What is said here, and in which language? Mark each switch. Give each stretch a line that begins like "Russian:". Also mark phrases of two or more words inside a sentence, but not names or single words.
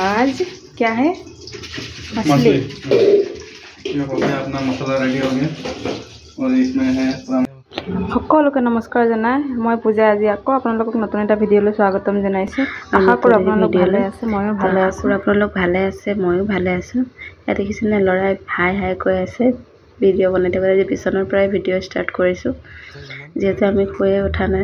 Hindi: आज क्या है? मछली। ये हो गया अपना मसाला रेडी हो गया और इसमें है
Assamese: সকলোকে নমস্কাৰ জনাই মই পূজা আজি আকৌ আপোনালোকক নতুন এটা ভিডিঅ'লৈ স্বাগতম জনাইছোঁ। আশা কৰোঁ আপোনালোক ভালে আছে, ময়ো ভালে আছোঁ। আপোনালোক ভালে আছে, ময়ো ভালে আছোঁ। ইয়াত দেখিছেনে ল'ৰাই হাই হাই কৈ আছে ভিডিঅ' বনাই থাকোঁতে। আজি বিচনাৰ পৰাই ভিডিঅ' ষ্টাৰ্ট কৰিছোঁ, যিহেতু আমি শুয়ে উঠা নাই।